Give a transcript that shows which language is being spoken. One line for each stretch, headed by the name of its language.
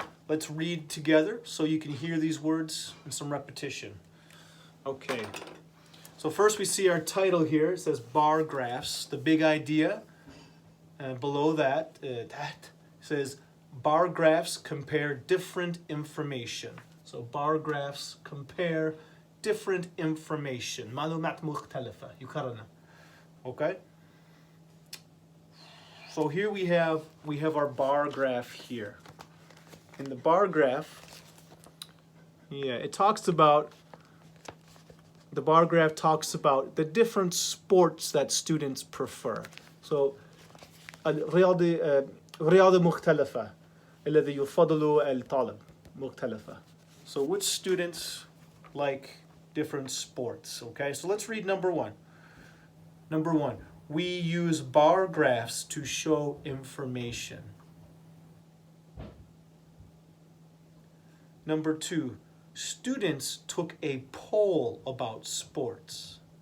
English: Let's read together so you can hear these words and some repetition. Okay. So first we see our title here. It says bar graphs. The big idea below that says bar graphs compare different information. So bar graphs compare different information.
Arabic: معلومات مختلفة يقارنها.
English: Okay? So here we have our bar graph here. In the bar graph, it talks about the bar graph talks about the different sports that students prefer.
Arabic: So, الرياضة مختلفة الذي يفضل الطالب مختلفة.
English: So which students like different sports? Okay, so let's read number one. Number one, we use bar graphs to show information. Number two, students took a poll about sports.